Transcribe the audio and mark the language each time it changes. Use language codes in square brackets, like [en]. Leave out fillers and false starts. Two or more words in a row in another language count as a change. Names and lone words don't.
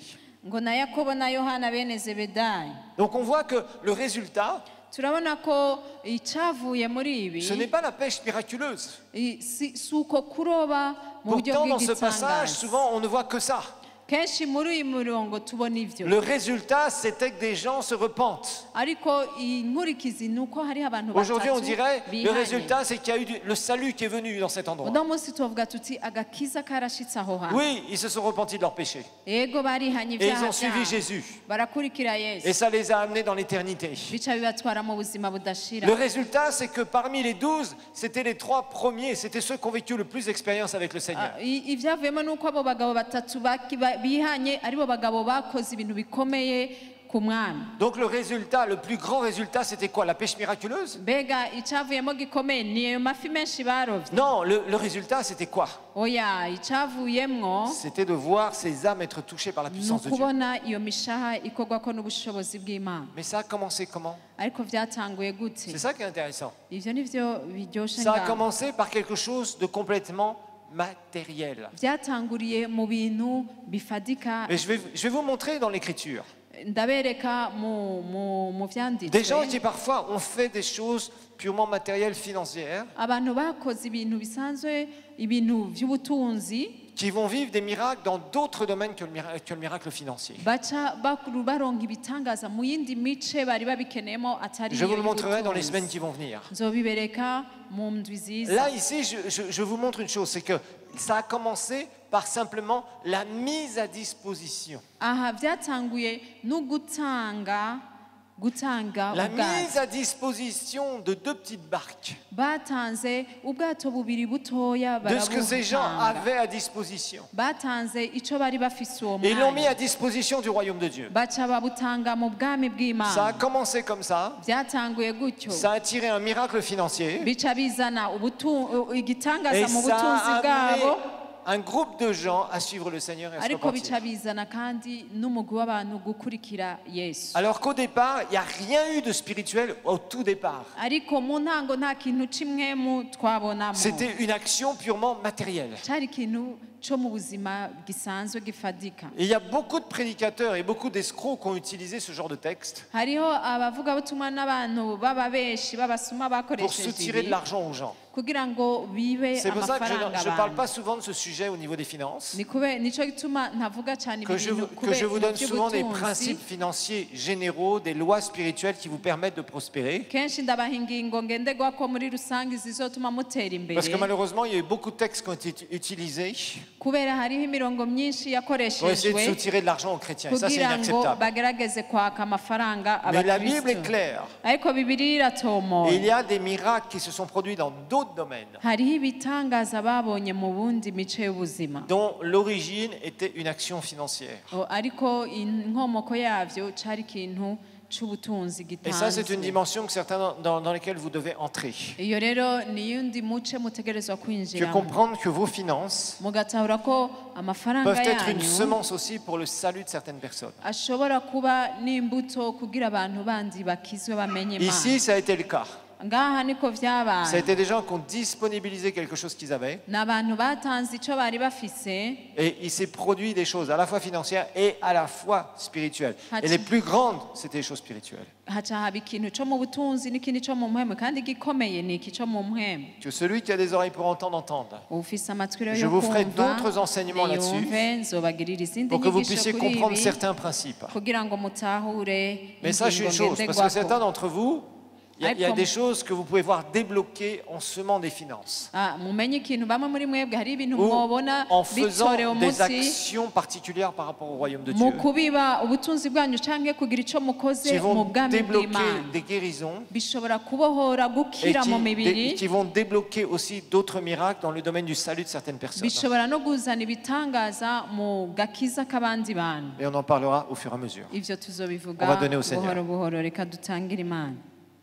[rn] ngo na yakobo na yohana bene zebedayi [fr] Donc on voit que le résultat, [rn] turabona ko icyavuye muri ibi [fr] ce n'est pas la pêche miraculeuse. [rn] si uko kuroba mu buryo [fr] Pourtant, dans ce passage, [rn] bw'igitangaza [fr] souvent, on ne voit que ça. [rn] kenshi muri uyu murongo tubona ivyo [fr] Le résultat, c'était que des gens se repentent. [rn] ariko inkurikizi ni uko hariho abantu [fr] Aujourd'hui, on [rn] batatu [fr] dirait, le [rn] bihanye [fr] résultat, c'est qu'il y a eu le salut qui est venu dans cet endroit. [rn] uno munsi tuvuga tuti agakiza karashitse aho hantu [fr] Oui, ils se sont repentis de leurs péchés. [rn] yego barihanye [fr] Et ils [rn] ibyaha [fr] ont suivi [rn] byabo [fr] Jésus. [rn] barakurikira [fr] Et [rn] yesu [fr] ça les a amenés dans l'éternité. [rn] bica bibatwara mu buzima budashira [fr] Le résultat, c'est que parmi les 12, c'était les 3 premiers, c'était ceux qui ont vécu le plus d'expérience avec le Seigneur. [rn] ivyavuyemo ni uko abo bagabo batatu bihanye aribo bagabo bakoze ibintu bikomeye ku mwami [fr] Donc le résultat, le plus grand résultat, c'était quoi? La pêche miraculeuse? [rn] mbega icyavuyemo gikomeye ni ayo mafi menshi barovye [fr] Non, le résultat, c'était quoi? [rn] oya icyavuyemwo [fr] C'était de voir ces âmes être touchées par la [rn] ni [fr] puissance de Dieu. [rn] ukubona iyo mishaha ikorwako n'ubushobozi bw'Imana [fr] Mais ça a commencé comment? [rn] ariko vyatanguye gute [fr] C'est ça qui est intéressant. [rn] ivyo nivyo biryoshe [fr] Ça a [rn] ngaho [fr] commencé par quelque chose de complètement matériel. [rn] vyatanguriye mu bintu bifadika [fr] Et je vais vous montrer dans l'écriture. [rn] ndabereka mu [fr] Des gens [rn] vyanditswe [fr] qui parfois ont fait des choses purement matérielles, financières, [rn] abantu bakoze ibintu bisanzwe ibintu vy'ubutunzi [fr] qui vont vivre des miracles dans d'autres domaines que le miracle financier. [rn] baca baronka ibitangaza mu yindi mice bari babikeneyemo atari [fr] Je vous le [rn] iyo [fr] montrerai dans les [rn] y'ubutunzi. [fr] semaines qui vont venir. [rn] nzobibereka mu ndwi ziza [fr] Là, ici, je vous montre une chose, c'est que ça a commencé par simplement la mise à disposition. [rn] aha vyatanguye no gutanga [fr] La [rn] ubwato [fr] mise à disposition de 2 petites barques, [rn] batanze ubwato bubiri butoya [fr] de ce que ces gens [rn] barabutanga [fr] avaient à disposition. [rn] batanze ico bari bafise uwo [fr] Et ils l'ont mis [rn] mwanya [fr] à disposition du royaume de Dieu. [rn] baca babutanga mu bwami [fr] Ça a [rn] bw'Imana [fr] commencé comme ça, [rn] vyatanguye gutyo [fr] ça a attiré un miracle financier, [rn] bica bizana igitangaza [fr] et [rn] mu [fr] ça [rn] butunzi [fr] a amené [rn] bwabo [fr] un groupe de gens à suivre le Seigneur et à se [rn] ariko [fr] repentir. [rn] bica bizana kandi n'umugwi w'abantu gukurikira Yesu [fr] Alors qu'au départ, il n'y a rien eu de spirituel au tout départ. [rn] ariko mu ntango nta kintu kimwe twabonamo [fr] C'était une action purement matérielle. [rn] cari ikintu co mu buzima gisanzwe gifadika [fr] Et il y a beaucoup de prédicateurs et beaucoup d'escrocs qui ont utilisé ce genre de texte [rn] hariho abavugabutumwa n'abantu b'ababeshi b'abasuma [fr] pour [rn] bakoresheje [fr] soutirer de [rn] ibi [fr] l'argent aux gens. [rn] kugira ngo bibe [fr] C'est pour ça que [rn] amafaranga [fr] je ne parle [rn] abantu [fr] pas souvent de ce sujet au niveau des finances, [rn] nico gituma ntavuga cyane [fr] que je vous donne souvent des principes financiers généraux, des lois spirituelles qui vous permettent de prospérer. [rn] kenshi ndabaha ingingo ngenderwako muri rusange zizotuma mutera imbere [fr] Parce que malheureusement, il y a eu beaucoup de textes qui ont été utilisés [rn] kubera hariho imirongo myinshi [fr] pour essayer de [rn] yakoreshejwe [fr] soutirer de l'argent aux chrétiens. Et ça, c'est [rn] kugira ngo [fr] inacceptable. [rn] bagerageze kwaka amafaranga [fr] Mais la Bible est [rn] abakristo [fr] claire. [rn] ariko bibiri iratomoye [fr] Et il y a des miracles qui se sont produits dans d'autres domaines, [rn] hariho ibitangaza babonye mu bundi mice y'ubuzima [fr] dont l'origine était une action financière. [rn] ariko inkomoko yavyo cari ikintu c'ubutunzi [fr] Et ça, c'est une [rn] gitanzwe [fr] dimension que certains dans lesquelles vous devez entrer. [rn] iyo rero ni yundi muce mutegerezwa [fr] Que [rn] kwinjiramo [fr] comprendre que vos finances [rn] mugatahura ko amafaranga [fr] peuvent être une [rn] yanyu [fr] semence aussi pour le salut de certaines personnes. [rn] ashobora kuba n'imbuto kugira abantu bandi bakizwe bamenye [fr] Ici, [rn] Imana [fr] ça a été le cas. [rn] ngaha niko [fr] Ça a [rn] vyabaye [fr] été des gens qui ont disponibilisé quelque chose qu'ils avaient, [rn] ni abantu batanze ico bari bafise [fr] et il s'est produit des choses à la fois financières et à la fois spirituelles. Et les plus grandes, c'était les choses spirituelles. [rn] haca haba ikintu co mu butunzi n'ikindi co mu mpwemu kandi gikomeye ni iki co mu mpwemu [fr] Que celui qui a des oreilles pour entendre, entende. [rn] ufise amatwi rero [fr] Je [rn] yo [fr] vous ferai [rn] kumva [fr] d'autres enseignements là-dessus, [rn] niyumve nzobagirira izindi [fr] pour que vous [rn] nyigisho [fr] puissiez [rn] kuri [fr] comprendre [rn] ibi [fr] certains principes. [rn] kugira ngo mutahure [fr] Mais sachez une [rn] ingingo [fr] chose, parce que certains [rn] ngenderwako [fr] d'entre vous, il y a des choses que vous pouvez voir débloquer en semant des finances. [rn] mumenye ikintu bamwe muri mwebwe hari ibintu [fr] Ou [rn] mwobona [fr] en faisant [rn] bitorewe [fr] des [rn] umuti [fr] actions particulières par rapport au royaume de [rn] mu [fr] Dieu, [rn] kubiba ubutunzi bwanyu canke kugira ico mukoze [fr] qui [rn] mu [fr] vont [rn] bwami [fr] débloquer [rn] bw'Imana [fr] des guérisons [rn] bishobora kubohora [fr] et [rn] gukira mu mibiri [fr] qui vont débloquer aussi d'autres miracles dans le domaine du salut de certaines personnes. [rn] bishobora no kuzana ibitangaza mu gakiza k'abandi bantu [fr] Et on en parlera au fur et à mesure. [rn] ivyo tuzobivuga [fr] On va donner au Seigneur. [rn] buhoro buhoro reka dutangire Imana